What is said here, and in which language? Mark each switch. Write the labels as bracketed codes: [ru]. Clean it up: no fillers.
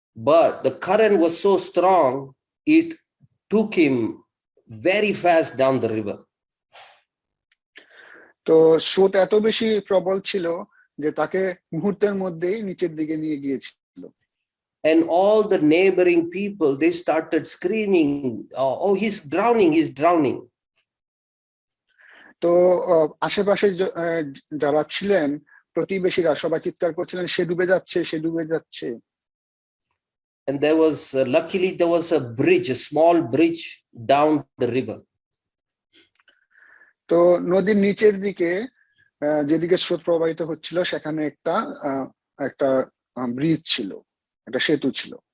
[en] But the current was so strong, it took him very fast down the river. [bn] তো স্রোত এত বেশি প্রবল ছিল যে তাকে মুহূর্তের মধ্যেই নিচের দিকে নিয়ে গিয়েছিল। [en] And all the neighboring people, they started screaming, oh, he's drowning, he's drowning. [bn] তো আশেপাশে যারা ছিলেন, প্রতিবেশীরা সবাই চিৎকার করছিলেন, সে ডুবে যাচ্ছে, সে ডুবে যাচ্ছে। [en] And there was luckily there was a bridge, a small bridge down the river. [bn] তো নদীর নিচের দিকে যেদিকে স্রোত প্রবাহিত হচ্ছিল, সেখানে একটা ব্রিজ ছিল, একটা সেতু ছিল।